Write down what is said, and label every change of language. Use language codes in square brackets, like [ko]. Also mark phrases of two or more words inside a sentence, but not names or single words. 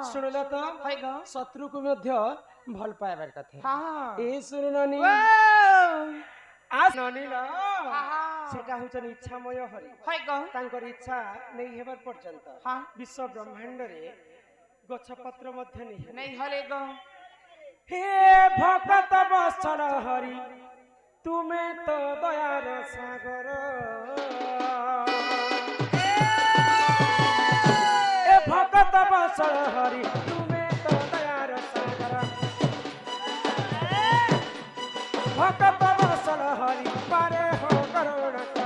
[or] ଶୁଣିଲ ତ हाय गो ଶତ୍ରୁକୁ ମଧ୍ୟ ଭଲ ପାଇବାର କଥା हाँ ଏ ଶୁଣୁନନି हाँ ନଳିନ हाँ ସେଟା ହଉଛନ୍ତି ଇଚ୍ଛାମୟ ହରି हाय गो ତାଙ୍କର ଇଚ୍ଛା ନେଇ ହେବାର ପର୍ଯ୍ୟନ୍ତ हाँ ବିଶ୍ୱ ବ୍ରହ୍ମାଣ୍ଡରେ ଗଛପତ୍ର ମଧ୍ୟ ନେଇ ହେବେ। [hi] नहीं हले गो [or] ହେ ଭଗତ ବତ୍ସଳ ହରି ତୁମେ ତ ଦୟାର ସାଗର ଏ ଭଗତ ବତ୍ସଳ ହରି ତୁମେ ତ ଦୟାର ସାଗର ଭଗତ ବତ୍ସଳ ହରି ପାରେ ହୋ କରୁଣ